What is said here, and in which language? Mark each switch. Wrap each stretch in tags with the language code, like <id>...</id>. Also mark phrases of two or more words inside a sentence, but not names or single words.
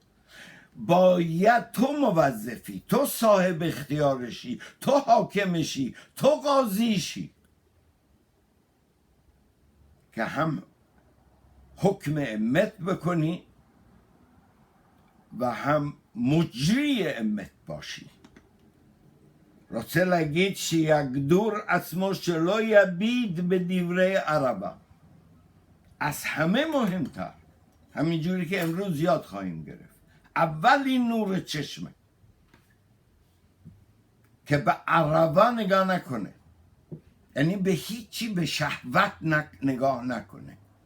<fa>باید تو موظفی، تو صاحب اختیارشی، تو حاکمشی، تو قاضیشی که هم حکم امت بکنی و هم مجری امت باشی.</fa> <he>רוצה להגיד שיגדור עצמו שלא יביט בדברי ערבה.</he> <fa>از همه مهمتر، همینجوری که امروز یاد خواهیم گرفت، اول این نور چشمه که به عربا نگاه نکنه، یعنی به هیچی به شهوت نگاه نکنه.</fa>